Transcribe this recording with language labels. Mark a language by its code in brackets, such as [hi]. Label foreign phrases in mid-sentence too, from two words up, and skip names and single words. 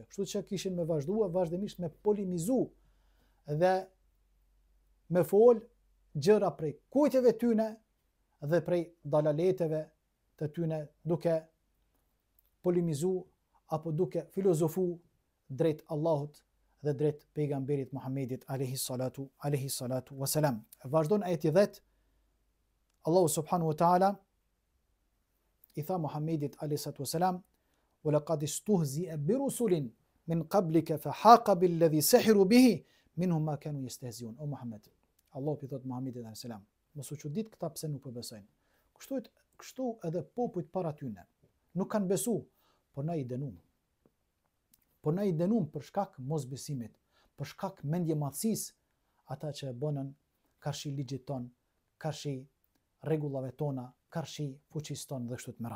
[sq] Kështu që kishin me vazhduar vazhdimisht me polemizu dhe me fol gjëra prej kujtjeve tyne dhe prej dalaleteve të tyne, duke polemizu apo duke filozofu drejt Allahut dhe drejt pejgamberit Muhammedit [ar] عليه الصلاة والسلام. [sq] Vazhdon ajeti 10. Allahu [ar] سبحانه وتعالى [sq] i tha Muhammedit [ar] عليه الصلاة والسلام ولقد استهزئ برسل من قبلك فحاق بالذي سحروا به منهم ما كانوا يستهزئون. [sq] O Muhammed, Allahu i thot Muhammedit [ar] عليه السلام, [sq] mos u çudit këta pse nuk po besojnë. Kështu edhe popujt para tyne nuk kanë besu, por na i dënum. Por na i dënum për shkak mosbesimit, për shkak mendje madhësisë, ata që e bënën karshi ligjit ton, karshi rregullave tona, karshi fuqisë ton dhe kështu me radhë.